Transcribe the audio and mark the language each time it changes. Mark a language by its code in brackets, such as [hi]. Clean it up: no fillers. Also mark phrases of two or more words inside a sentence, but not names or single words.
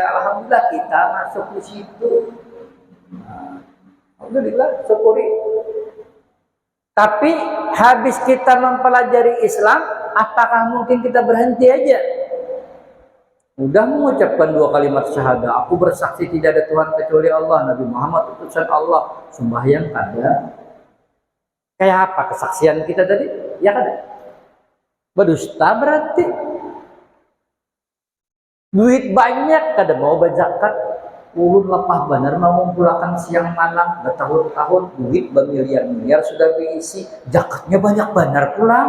[id] Alhamdulillah kita masuk di situ. Alhamdulillah syukuri. Tapi habis kita mempelajari Islam, apakah mungkin kita berhenti aja? Udah mengucapkan 2 kalimat syahadah, aku bersaksi tidak ada Tuhan kecuali Allah, Nabi Muhammad utusan Allah, [bjn] sembahyang kada. Kayak apa kesaksian kita tadi? Ya kada. Berdusta berarti. Duit banyak kada mau berzakat. Ulun lepah benar mau mengumpulkan siang malam bertahun-tahun, duit bermiliar-miliar sudah diisi, zakatnya banyak benar pulang.